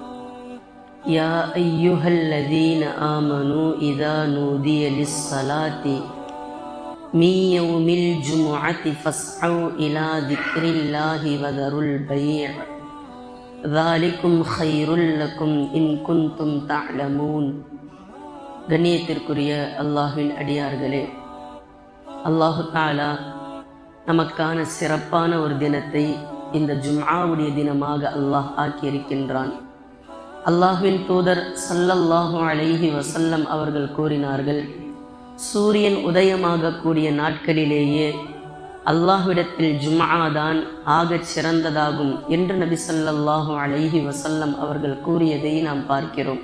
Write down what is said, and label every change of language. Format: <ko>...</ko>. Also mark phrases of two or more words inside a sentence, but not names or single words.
<ar>يا أيها الذين آمنوا إذا نودي للصلاة من يوم الجمعة فاسعوا إلى ذكر الله وذروا البيع ذلكم خير لكم إن كنتم تعلمون.</ar> <ta>கண்ணியத்திற்குரிய அல்லாஹ்வின் அடியார்களே,</ta> <ar>الله تعالى</ar> <ta>நமக்கான சிறப்பான ஒரு தினத்தை இந்த ஜும்ஆவுடைய தினமாக அல்லாஹ் ஆக்கியிருக்கின்றான். அல்லாஹ்வின் தூதர்</ta> <ar>صلى الله عليه وسلم</ar> <ta>அவர்கள் கூறினார்கள், சூரியன் உதயமாக கூடிய நாட்களிலேயே அல்லாஹ்விடத்தில் ஜும்ஆ தான் ஆகச் சிறந்ததாகும் என்று நபி</ta> <ar>صلى الله عليه وسلم</ar> <ta>அவர்கள் கூறியதை நாம் பார்க்கிறோம்.</ta>